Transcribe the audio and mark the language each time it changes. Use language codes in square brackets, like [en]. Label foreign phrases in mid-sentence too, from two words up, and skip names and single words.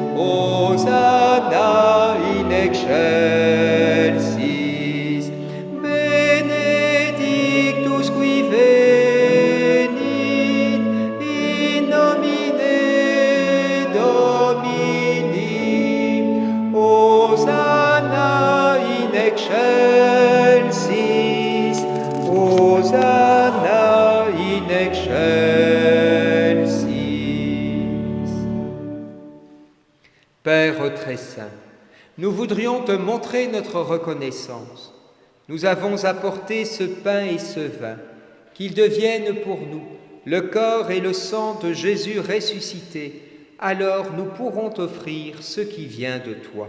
[la] Hosanna in excelsis, benedictus qui venit in nomine Domini, Hosanna in excelsis, Hosanna in excelsis. [fr] Père très saint, nous voudrions te montrer notre reconnaissance. Nous avons apporté ce pain et ce vin, qu'ils deviennent pour nous le corps et le sang de Jésus ressuscité, alors nous pourrons t'offrir ce qui vient de toi.